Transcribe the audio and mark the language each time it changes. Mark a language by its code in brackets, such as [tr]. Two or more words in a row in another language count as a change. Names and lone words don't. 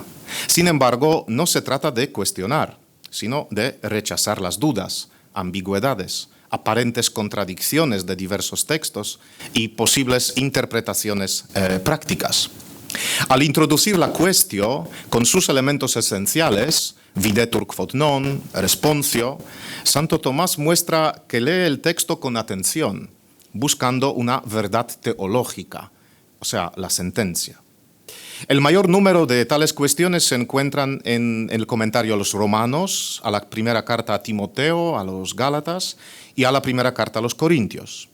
[es] Sin embargo, no se trata de cuestionar, sino de rechazar las dudas, ambigüedades, aparentes contradicciones de diversos textos y posibles interpretaciones prácticas. Al introducir la cuestión con sus elementos esenciales, [la] videtur quod non, responsio, [es] Santo Tomás muestra que lee el texto con atención, buscando una verdad teológica, o sea, la sentencia. El mayor número de tales cuestiones se encuentran en el comentario a los Romanos, a la primera carta a Timoteo, a los Gálatas y a la primera carta a los Corintios.